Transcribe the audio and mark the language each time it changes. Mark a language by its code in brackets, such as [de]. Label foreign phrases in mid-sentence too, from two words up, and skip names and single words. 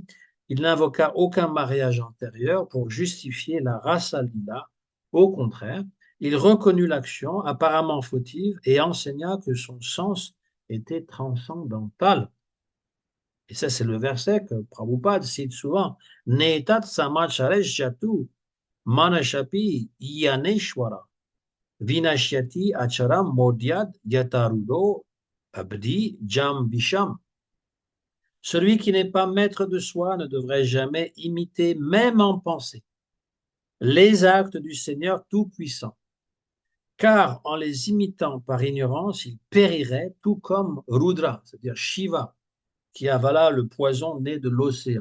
[fr] Il n'invoqua aucun mariage antérieur pour justifier la rasa lila. Au contraire, il reconnut l'action apparemment fautive et enseigna que son sens était transcendantal. Et ça, c'est le verset que Prabhupada cite souvent. [sa] Netat samacharesh jatu manashapi yaneshwara vinashyati acharam modyad yatarudo abdi jam bisham. [fr] Celui qui n'est pas maître de soi ne devrait jamais imiter, même en pensée, les actes du Seigneur Tout-Puissant, car en les imitant par ignorance, il périrait tout comme Rudra, c'est-à-dire Shiva, qui avala le poison né de l'océan.